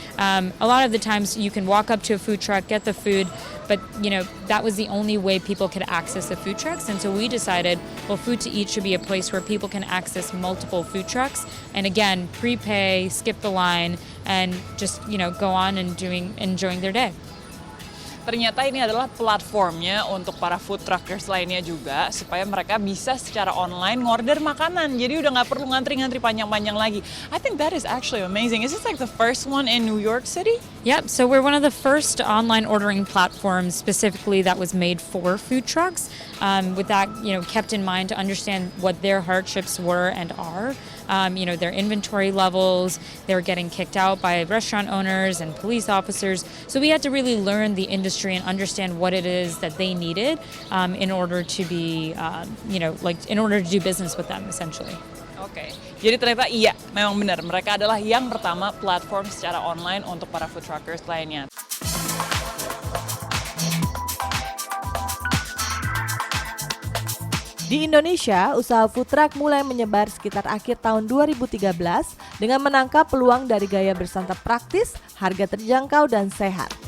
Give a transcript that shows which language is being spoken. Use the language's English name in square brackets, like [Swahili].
[English] A lot of the times you can walk up to a food truck, get the food, but that was the only way people could access the food trucks. And so we decided, well, Food to Eat should be a place where people can access multiple food trucks. And again, prepay, skip the line, and just go on and enjoying their day. [Indonesian] Ternyata ini adalah platformnya untuk para food truckers lainnya juga, supaya mereka bisa secara online ngorder makanan. Jadi udah nggak perlu ngantri-ngantri panjang-panjang lagi. [English] I think that is actually amazing. Is this like the first one in New York City? Yep, so we're one of the first online ordering platforms specifically that was made for food trucks. With that, kept in mind to understand what their hardships were and are. Their inventory levels, they were getting kicked out by restaurant owners and police officers. So we had to really learn the industry and understand what it is that they needed in order to be, in order to do business with them, essentially. [Indonesian] Oke, jadi ternyata iya, memang benar. Mereka adalah yang pertama platform secara online untuk para food truckers lainnya. Di Indonesia, usaha food truck mulai menyebar sekitar akhir tahun 2013 dengan menangkap peluang dari gaya bersantap praktis, harga terjangkau, dan sehat.